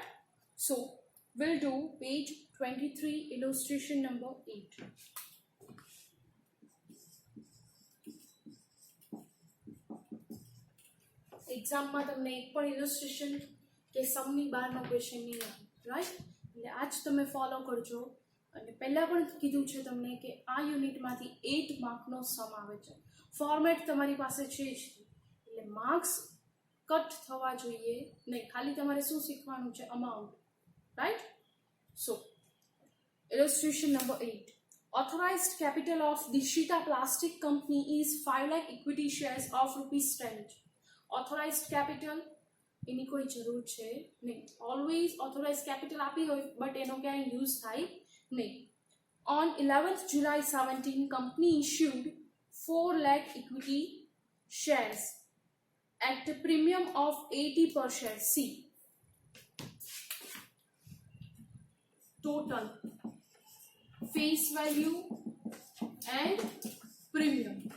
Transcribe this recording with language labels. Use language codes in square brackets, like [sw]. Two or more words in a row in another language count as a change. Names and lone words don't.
[en] So we'll do page 23, illustration number 8. [gu] Exam માં તમને એક પણ illustration કે સમની બહારનો ક્વેશ્ચન નહીં આવે, રાઈટ? એટલે આજ તમે ફોલો કરજો. અને પહેલા પણ કીધું છે તમને કે આ યુનિટમાંથી 8 માર્કનો સમ આવે છે. ફોર્મેટ તમારી પાસે છે જ, એટલે માર્ક્સ કટ થવા જોઈએ નહીં. ખાલી તમારે શું શીખવાનું છે? અમાઉન્ટ, રાઈટ? [en] so illustration number [gu] 8. [en] Authorized capital of Dishita Plastic Company is 5 lakh equity shares of rupees 10. Authorized capital [gu] એની કોઈ જરૂર છે નહીં. [en] always authorize capital [gu] આપી હોય બટ એનો ક્યાંય યુઝ થાય નહીં. [en] On 11th July 17, company issued 4 lakh equity shares at a premium of 80 per share. C. Total, face value and premium.